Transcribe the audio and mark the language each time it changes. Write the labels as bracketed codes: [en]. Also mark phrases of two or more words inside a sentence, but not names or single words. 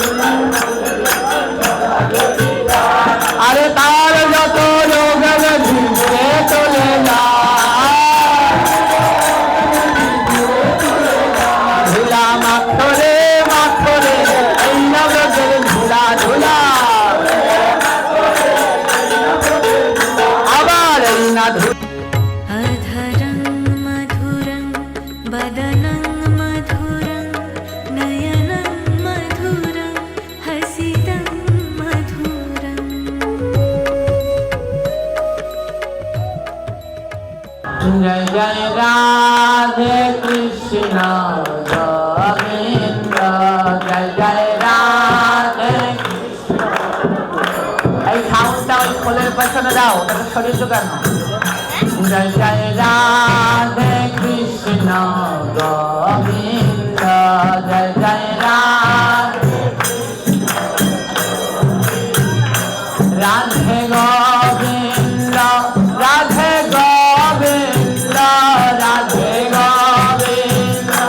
[bn] আরে তার যত রোগ ব্যাধি দূরে চলে যায়। ধুলা মাথরে মাথরে এই না ব্রজের ধুলা ধুলা। আবার এই না [sa] अधरं मधुरं वदनं मधुरं नयनं मधुरं हसितं मधुरम्। [hi] जय जय राधे कृष्ण गोविंद जय जय राधे कृष्ण। [bn] এই সাউন্ডটা ওই খোলের পেছনে দাও, ওটাকে সরিয়ে ঢোকানো। [hi] जय जय राधे कृष्ण गोविंद जय जय राधे राधे गोविंद राधे गोविंद राधे गोविंद